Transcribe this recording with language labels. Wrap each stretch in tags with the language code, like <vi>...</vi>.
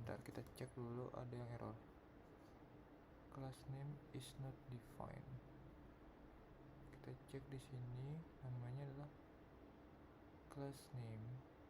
<id>Bentar, kita cek dulu ada yang error.</id> <en>Class name is not defined.</en> <id>Kita cek di sini, namanya adalah class name.</id>